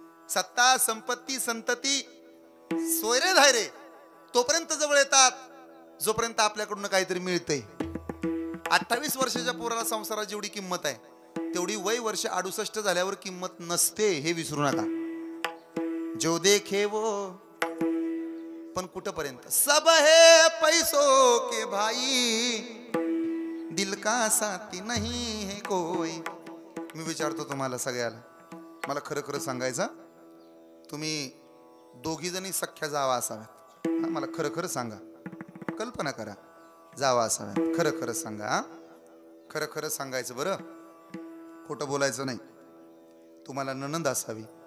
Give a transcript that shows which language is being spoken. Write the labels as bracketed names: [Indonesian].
[Marathi] सत्ता, संपत्ती, संतती, सोयरे धायरे तोपर्यंत जवळ येतात जोपर्यंत आपल्याकडून काहीतरी मिळतंय. 28 वर्षाच्या पोराला संसारात जेवढी किंमत आहे तेवढी वय वर्ष 68 झाल्यावर किंमत नसते, हे विसरू नका. [Hindi] जो देखे वो. [Marathi] पण कुठपर्यंत? [Hindi] सब है पैसों के भाई, दिल का साथी नहीं है कोई. [Marathi] मी विचारतो तुम्हाला सगळ्याला, मला खरं खरं सांगायचं, तुम्ही दोघी जणी सख्या जावा असाव्यात. मला खरं खरं सांगा, कल्पना करा, जावा असाव्यात. खरं खरं सांगा. खरं खरं सांगायचं बरं, खोटं बोलायचं नाही. तुम्हाला नणंद असावी.